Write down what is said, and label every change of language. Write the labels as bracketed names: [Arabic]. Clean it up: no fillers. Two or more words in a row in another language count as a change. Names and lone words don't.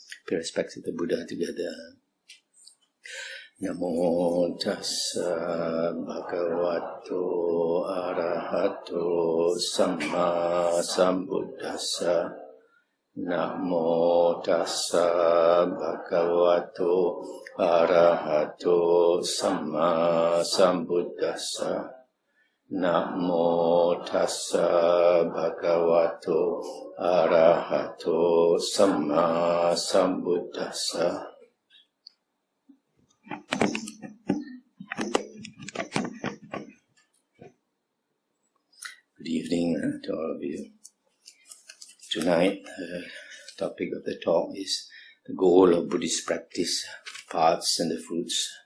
[English] pay respect to the Buddha together. [Pali] Namo tassa bhagavato arahato samma sambuddhassa. Namo tassa bhagavato arahato samma sambuddhassa. Namo tassa bhagavato arahato samma sambuddhassa. [English] Good evening to all of you. Tonight, the topic of the talk is the goal of Buddhist practice, paths and the fruits.